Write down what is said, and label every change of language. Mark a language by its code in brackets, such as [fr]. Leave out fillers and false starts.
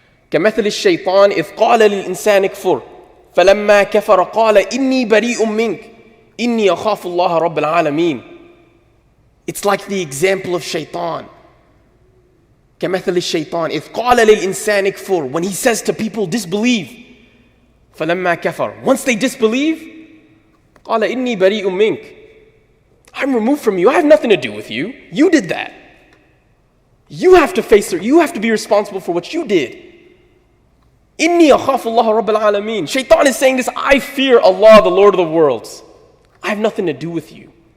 [ar] كَمَثَلِ الشَّيْطَانِ إِذْ قَالَ لِلْإِنسَانِ كْفُرْ فَلَمَّا كَفَرَ قَالَ إِنِّي بَرِيءٌ مِّنْكَ إِنِّي أَخَافُ اللَّهَ رَبَّ الْعَالَمِينَ. [en] It's like the example of Shaitan. [ar] كَمَثَلِ الشَّيْطَانِ إِذْ قَالَ لِلْإِنسَانِ كْفُرْ. [en] When he says to people, disbelieve. [ar] فَلَمَّا كَفَرَ. [en] Once they disbelieve, [ar] قَالَ إِنِّي بَرِيءٌ مِّنْكَ. [en] I'm removed from you. I have nothing to do with you. You did that. You have to face it. You have to be responsible for what you did. [ar] إِنِّي أَخَافُ اللَّهَ رَبَّ الْعَالَمِينَ. [en] Shaitan is saying this, I fear Allah, the Lord of the worlds. I have nothing to do with you.